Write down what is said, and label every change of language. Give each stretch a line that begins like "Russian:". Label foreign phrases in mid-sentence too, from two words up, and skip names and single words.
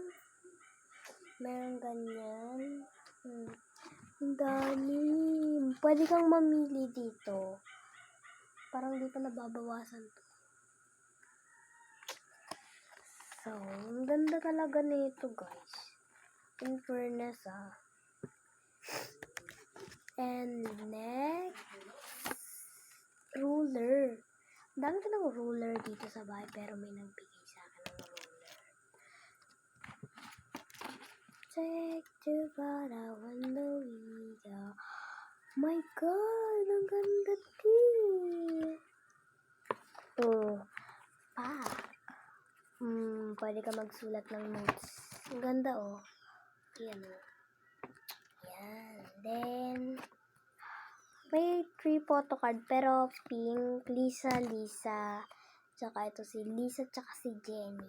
Filipino: Meron ganyan. Ang dami. Pwede kang mamili dito. Parang di pa nababawasan to. So, ang ganda talaga nito, guys.
English: In fairness, And next, ruler.
Filipino: Ang dami ko ng ruler dito sa bahay, pero may nagbigay sa akin ng ruler. Take to God, I wonder we go.
English: My God,
Filipino: ang ganda din. Oh, pwede ka magsulat ng notes. Ang ganda, oh. Yan, oh. Yan. Then, may 3 photo card, pero pink, Lisa, tsaka ito si Lisa, tsaka si Jenny.